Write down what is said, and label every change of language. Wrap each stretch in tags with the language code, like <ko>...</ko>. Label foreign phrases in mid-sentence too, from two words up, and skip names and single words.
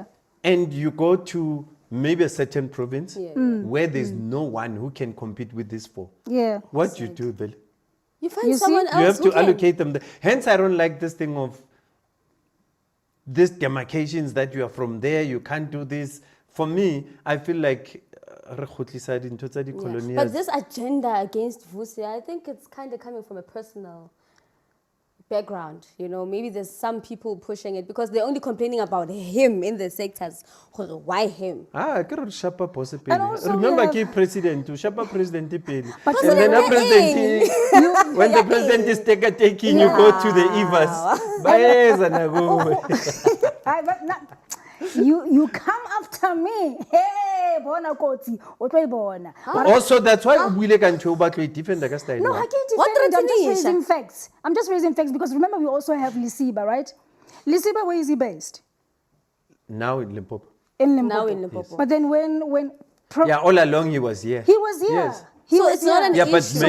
<en>And you go to maybe a certain province Yeah. where there's no one who can compete with these 4. Yeah. What do you do, Bill? You find You see? someone else You have who to can. allocate them. Hence, I don't like this thing of these demarcations that you are from there, you can't do this. For me, I feel like</en> <st>re kgutlisa dintho tsa</st> <en>Yeah. di-colonials. But this agenda against Vusi, I think it's kind of coming from a personal background. You know, maybe there's some people pushing it because they're only complaining about him in the sectors. Why him?</en> <st>ke re shapa boss pele.</st> <en>And also we Remember have-</en> <st>ke president to shapa president pele.</st> <en>But And then a President president when the president is taking you go to the Evh'as. Baeza na go. You come after me.</en> <st>Hey, bona kotsi, o tlo e bona.</st> <en>Also that's why</en> <st>o buile ka ntho o batla e defend ka style.</st> <en>No, wa. I can't What defend it. I'm just threatening, raising facts. I'm just raising facts because remember we also have Lisiba, right? Lisiba, where is he based? Now in Limpopo. In Limpopo. Now in Limpopo. But then when Yeah, all along he was here. he was here. Yes. He So was it's not here. an Yeah, but issue. So</en>